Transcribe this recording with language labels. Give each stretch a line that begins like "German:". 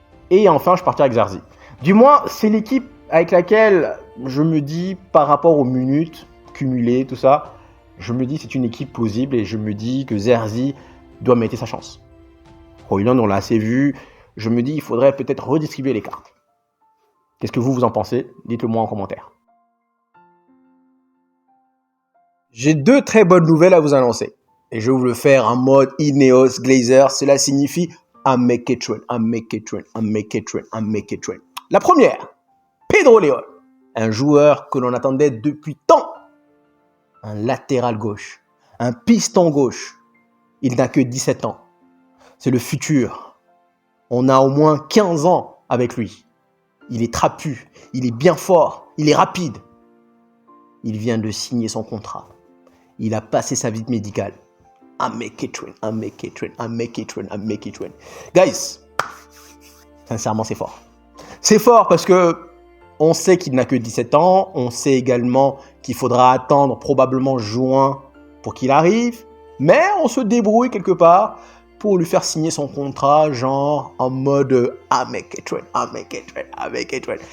French: Et enfin, je partirai avec Zerzi. Du moins, c'est l'équipe avec laquelle je me dis, par rapport aux minutes cumulées, tout ça, je me dis c'est une équipe plausible et je me dis que Zerzi doit mériter sa chance. Højlund, on l'a assez vu. Je me dis il faudrait peut-être redistribuer les cartes. Qu'est-ce que vous en pensez? Dites-le moi en commentaire. J'ai 2 très bonnes nouvelles à vous annoncer. Et je vais vous le faire en mode Ineos Glazer. Cela signifie
English: I make it rain, I make it rain, I make it rain, I make it rain.
French: La première, Pedro León, un joueur que l'on attendait depuis tant. Un latéral gauche, un piston gauche. Il n'a que 17 ans. C'est le futur. On a au moins 15 ans avec lui. Il est trapu, il est bien fort, il est rapide. Il vient de signer son contrat. Il a passé sa visite médicale.
English: I make it rain, I make it rain, I make it rain, I make it rain.
French: Guys, sincèrement, c'est fort. C'est fort parce que on sait qu'il n'a que 17 ans. On sait également qu'il faudra attendre probablement juin pour qu'il arrive. Mais on se débrouille quelque part pour lui faire signer son contrat, genre en mode
English: I make it rain,
French: I make it rain, I make it rain.